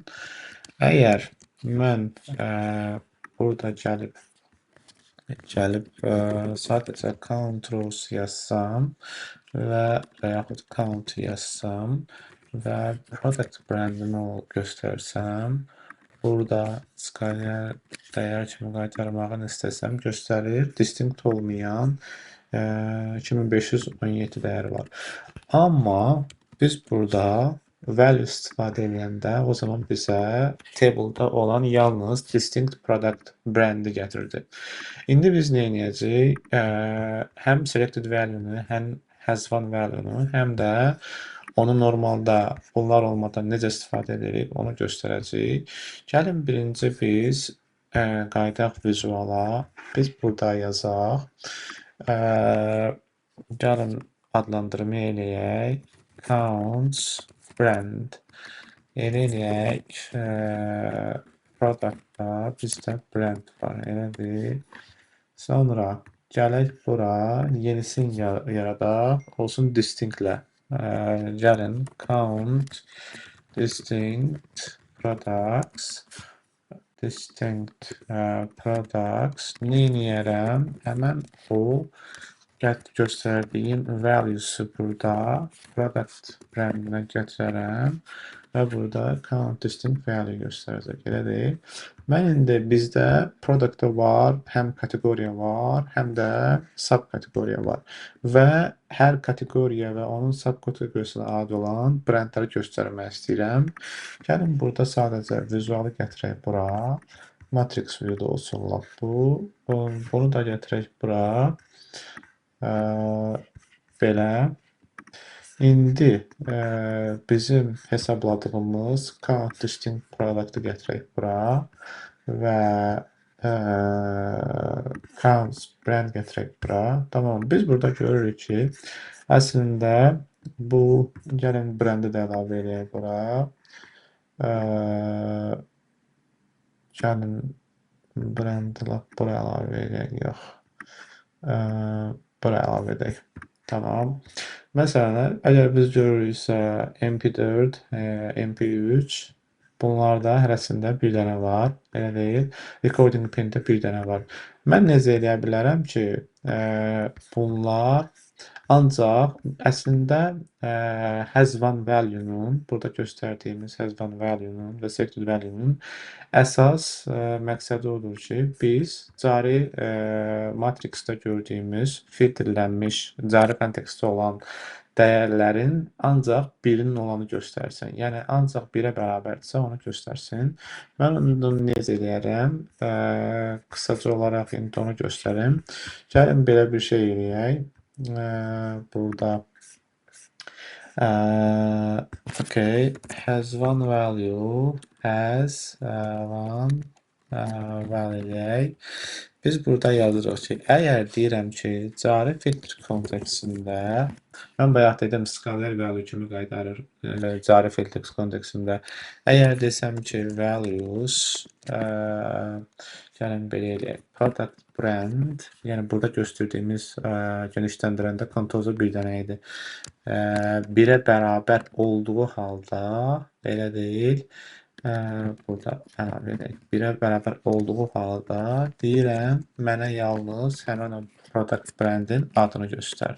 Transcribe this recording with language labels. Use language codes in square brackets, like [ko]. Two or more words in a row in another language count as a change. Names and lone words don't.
[az] Əgər mən burada gəlib sadəcə [en] count rows [az] yazsam və yaxud count yazsam və [en] product brandini [az] göstərsəm, burada skalar dəyər kimi qaytarmağını istəsəm göstərir. Distinct olmayan 2517 dəyəri var. Amma biz burada value istifadə edəndə o zaman bizə table'da olan yalnız [en] distinct product brandi [az] gətirdi. İndi biz nə edəcəyik? Həm [en] selected value-nu, [az] həm [en] has one value-nu, [az] həm də onu normalda bunlar olmadan necə istifadə edirik, onu göstərəcəyik. Gəlin birinci biz qayıdaq vizuala. Biz burada yazaq. Gəlin adlandırma eləyək. [en] Counts brand. Eləyək. [az] Productda bizdə brand var. Elədir. Sonra gələk bura. Yenisini yaradaq. Olsun distinctlə. Gəlin [en] count distinct products. Distinct products. [az] Nə edərəm? Həmən o göstərdiyim values-u burada [en] product brandinə [az] gətirərəm və burada [en] count distinct value [az] göstərəcək. Elə deyil. Mən indi bizdə productda var, həm kateqoriya var, həm də subkateqoriya var. Və hər kateqoriya və onun subkateqoriyasına aid olan brandləri göstərmək istəyirəm. Gəlin burada sadəcə vizualı gətirək bura. [en] Matrix view'da [az] olsun lap bu. Bunu da gətirək bura. Belə. İndi bizim hesabladığımız [en] count distinct product'ı [az] gətirək bura və [en] count brand [az] gətirək bura. Tamam, biz burada görürük ki, əslində bu gəlin brandi də əlavə eləyək bura. Gəlin brandi lap bura əlavə eləyək, yox. Bura əlavə edək. Tamam. Məsələn, əgər biz görürüksə MP4, MP3, bunlarda hərəsində bir dənə var, elə deyil. [en] Recording pin'də [az] bir dənə var. Mən necə eləyə bilərəm ki, bunlar ancaq əslində [en] has one value-nun, [az] burada göstərdiyimiz [en] has one value-nun [az] və [en] selected value-nun [az] əsas məqsədi odur ki, biz cari matrixdə gördüyümüz filtrlənmiş, cari kontekstdə olan dəyərlərin ancaq birinin olanı göstərsin. Yəni, ancaq birə bərabərdirsə onu göstərsin. Mən onu necə edərəm? Qısaca olaraq indi onu göstərim. Gəlin belə bir şey eləyək. [en] Burada okay, has one value, has one value eləyək. [az] Biz burada yazırıq ki, əgər deyirəm ki, cari filtr kontekstində, mən bayaq dedim, [en] scalar value [az] kimi qaytarır cari filtr kontekstində. Əgər desəm ki, values, gəlin belə eləyək, [en] product brand, [az] yəni burada göstərdiyimiz genişləndirəndə kontoza bir dənə idi. Birə bərabər olduğu halda, belə deyil, Burada əlavə edək. 1-ə bərabər olduğu halda deyirəm, mənə yalnız həmin o [en] product brandin [az] adını göstər.